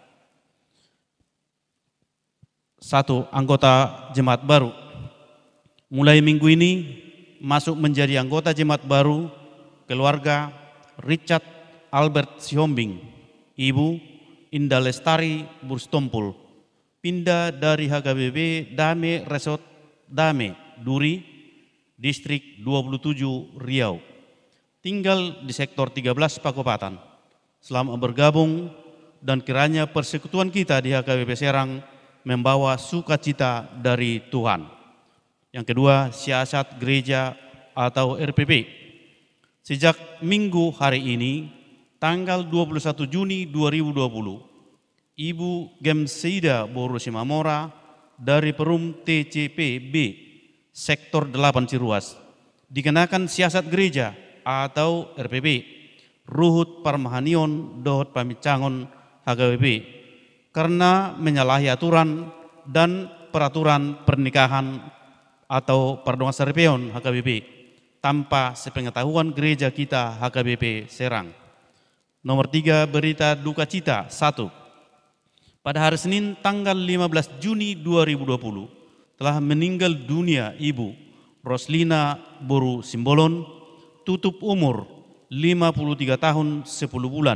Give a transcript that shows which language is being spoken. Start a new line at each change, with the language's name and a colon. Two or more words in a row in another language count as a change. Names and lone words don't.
Indonesian: 1. Anggota jemaat baru. Mulai minggu ini masuk menjadi anggota jemaat baru keluarga Richard Albert Sihombing, Ibu Indah Lestari Burstompul, pindah dari HKBP Dame Resort Dame, Duri, Distrik 27 Riau. Tinggal di sektor 13 Pakopatan. Selama bergabung dan kiranya persekutuan kita di HKBP Serang membawa sukacita dari Tuhan. Yang kedua, siasat gereja atau RPP. Sejak minggu hari ini, tanggal 21 Juni 2020, Ibu Gemseida Boru Simamora dari Perum TCPB Sektor 8 Ciruas dikenakan siasat gereja atau RPP Ruhut Parmahanion Dohot Pamicangon HKBP karena menyalahi aturan dan peraturan pernikahan atau
Batak Toba: pardongan sarpeon
Indonesian: HKBP tanpa sepengetahuan gereja kita HKBP Serang. Nomor 3, berita duka cita 1. Pada hari Senin tanggal 15 Juni 2020 telah meninggal dunia Ibu Roslina Boru Simbolon, tutup umur 53 tahun 10 bulan.